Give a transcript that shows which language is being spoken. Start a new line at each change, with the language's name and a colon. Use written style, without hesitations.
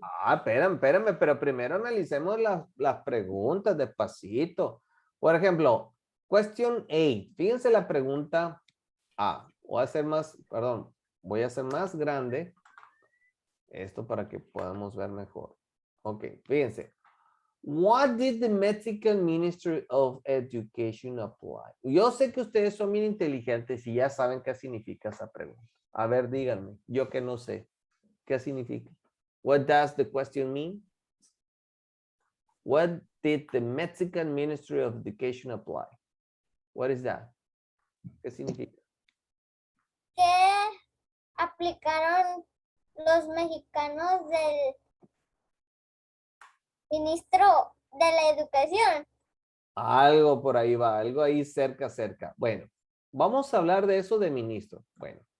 Spanish: Ah, espérame, pero primero analicemos las preguntas despacito. Por ejemplo, question 8. Fíjense la pregunta A. Voy a hacer más, perdón, voy a hacer más grande esto para que podamos ver mejor. Ok, fíjense.
English: What did the Mexican Ministry of Education apply?
Spanish: Yo sé que ustedes son bien inteligentes y ya saben qué significa esa pregunta. A ver, díganme, yo que no sé. ¿Qué significa?
English: What does the question mean? What did the Mexican Ministry of Education apply? What is that?
Spanish: ¿Qué significa? ¿Qué aplicaron los mexicanos del ministro de la educación? Algo por ahí va, algo ahí cerca. Bueno, vamos a hablar de eso de ministro. Bueno.